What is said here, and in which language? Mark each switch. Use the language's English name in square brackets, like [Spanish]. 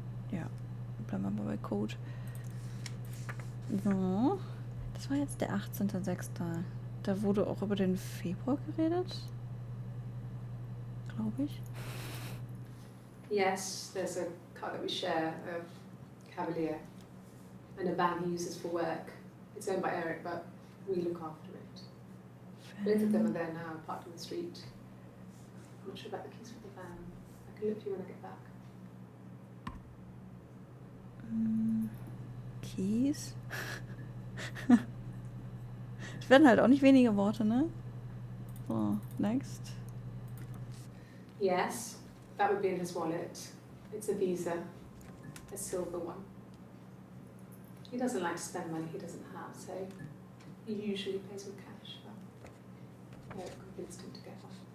[German] Ja, bleiben wir mal bei Code. So. Das war jetzt der 18.06. Da wurde auch über den Februar geredet. Glaube ich. [English] Yes, there's a car that we share, a Cavalier, and a van he uses for work. It's owned by Eric, but we look after it. Both of them are there now, parked on the street. I'm not sure about the keys for the van. I can look for you when I get back. Keys. [German] Es werden halt auch nicht wenige Worte, ne? [English] So, next. Yes, that would be in his wallet. It's a Visa, a silver one. He doesn't like to spend money he doesn't have, so he usually pays with cash. But Eric convinced him to get one.